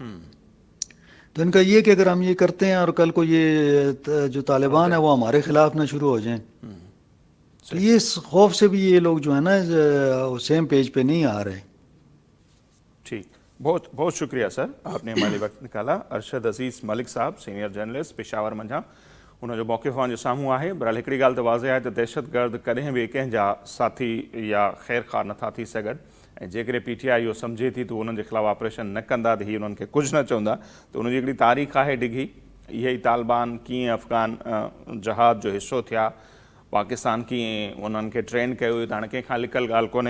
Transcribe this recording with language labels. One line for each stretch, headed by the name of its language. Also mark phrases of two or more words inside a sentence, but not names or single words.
Urdu: تو ان کا یہ کہ اگر ہم یہ کرتے ہیں اور کل کو یہ جو طالبان ہے وہ ہمارے خلاف نہ شروع ہو جائیں, تو یہ اس خوف سے بھی یہ لوگ جو ہے نا
English: same page
Urdu: پہ نہیں آ رہے. ٹھیک, بہت بہت شکریہ سر, آپ نے ہمارے وقت نکالا. ارشد عزیز ملک صاحب, سینئر جرنلسٹ, پشاور منجھا, انہوں جو موقف جو ساموں ہے.
Sindhi: برحال ہکڑی ॻाल्हि त वाज़े आहे त दहशत गर्द कॾहिं बि कंहिंजा साथी या ख़ैर ख़ार नथा थी सघनि, ऐं जेकॾहिं PTI इहो सम्झे थी त उन्हनि जे ख़िलाफ़ु ऑपरेशन न कंदा त हीअ उन्हनि खे कुझु न चवंदा. त उनजी हिकिड़ी तारीख़ आहे डिघी. इहे ई तालिबान कीअं अफ़गान जहाद जो हिसो थिया, पाकिस्तान कीअं उन्हनि खे ट्रेन कयो हुयो, त हाणे कंहिंखां लिकल ॻाल्हि कोन्हे.